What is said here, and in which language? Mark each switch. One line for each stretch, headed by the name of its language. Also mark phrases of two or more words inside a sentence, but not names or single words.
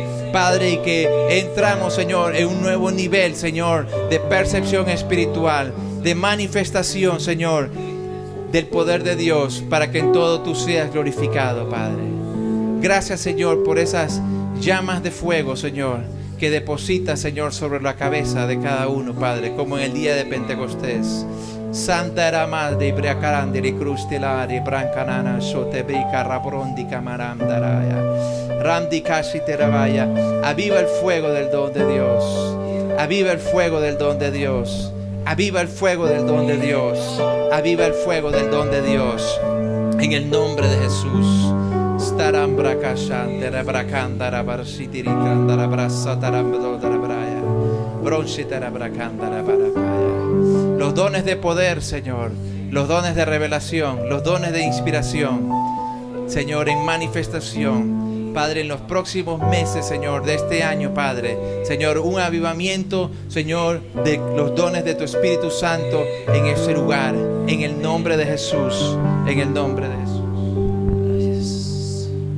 Spanish: Padre, y que entramos, Señor, en un nuevo nivel, Señor, de percepción espiritual, de manifestación, Señor, del poder de Dios, para que en todo tú seas glorificado, Padre. Gracias, Señor, por esas llamas de fuego, Señor, que depositas, Señor, sobre la cabeza de cada uno, Padre, como en el día de Pentecostés. Santa era madre, Briacarandi, Ricrustilari, Brancanana, Sotebrica, Rabrondi, Camarandaraya, Randi Kashi Terabaya. Aviva el fuego del don de Dios. Aviva el fuego del don de Dios. Aviva el fuego del don de Dios. Aviva el fuego del don de Dios. En el nombre de Jesús. Staram Brakashandera Brakandara Barsitirikrandara Brasataramdodara Braya. Bronchitara Brakandara Barapaya. Los dones de poder, Señor, los dones de revelación, los dones de inspiración, Señor, en manifestación, Padre, en los próximos meses, Señor, de este año, Padre, Señor, un avivamiento, Señor, de los dones de tu Espíritu Santo en ese lugar, en el nombre de Jesús, en el nombre de Jesús.